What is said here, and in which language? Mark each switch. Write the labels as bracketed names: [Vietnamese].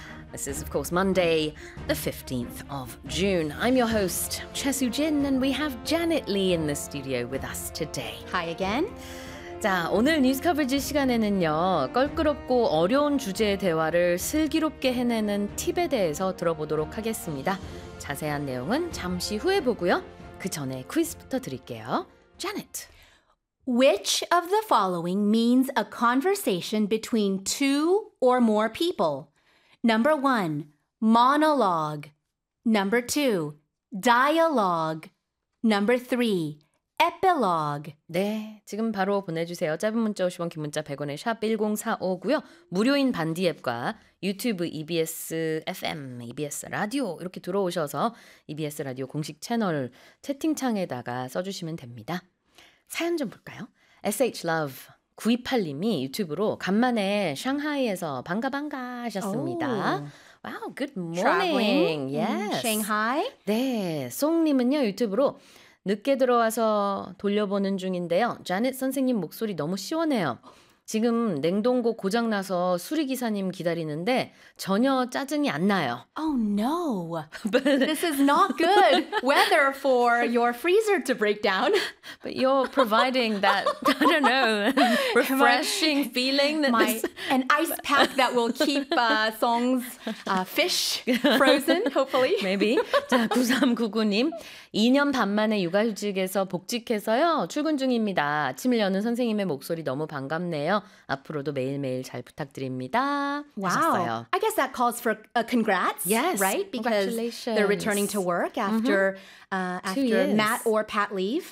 [English] This is, of course, Monday, the 15th of June. I'm your host, Chesu Jin, and we have Janet Lee in the studio with us today. Hi again. [Korean] 자, 오늘 뉴스 커버리지 시간에는요, 껄끄럽고 어려운 주제의 대화를 슬기롭게 해내는 팁에 대해서 들어보도록 하겠습니다. 자세한 내용은 잠시 후에 보고요. 그 전에 퀴즈부터 드릴게요. [English] Janet. Which of the following means a conversation between two or more people? Number one, monologue. Number two, dialogue. Number three, epilogue. [Korean] 네, 지금 바로 보내주세요. 짧은 문자 50원, 긴 문자 100원에 샵 1045고요. 무료인 반디 앱과 유튜브 EBS FM, EBS 라디오 이렇게 들어오셔서 EBS 라디오 공식 채널 채팅창에다가 써주시면 됩니다. 사연 좀 볼까요? SH Love 928님이 유튜브로 간만에 샹하이에서 반가반가 하셨습니다. [English] Oh. Wow, good morning. Yes. Shanghai? [Korean] 네, 송님은요 유튜브로 늦게 들어와서 돌려보는 중인데요. 자넷 선생님 목소리 너무 시원해요. 지금 냉동고 고장나서 수리기사님 기다리는데 전혀 짜증이 안 나요. [English] Oh no. But this is not good weather for your freezer to break down. But you're providing that, I don't know, refreshing feeling. An ice pack that will keep Song's fish frozen, hopefully. Maybe. [Korean] 자, 9399님. 2년 반 만에 육아휴직에서 복직해서요. 출근 중입니다. 침을 여는 선생님의 목소리 너무 반갑네요. 앞으로도 매일매일 잘 부탁드립니다. [English] Wow. [Korean] 하셨어요. [English] I guess that calls for a congrats, yes. right? Because Congratulations. They're returning to work after, after mat or pat leave.